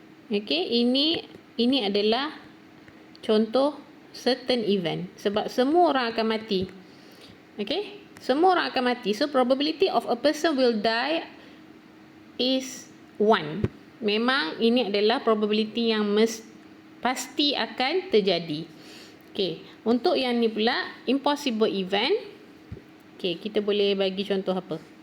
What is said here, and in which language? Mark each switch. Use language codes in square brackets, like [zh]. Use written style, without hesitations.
[ms] Okey, ini adalah contoh certain event. Sebab semua orang akan mati. Okay? Semua orang akan mati. [en] So, probability of a person will die is 1. [ms] Memang ini adalah probability yang pasti akan terjadi. Okay. Untuk yang ni pula, impossible event. Okay, kita boleh bagi contoh apa?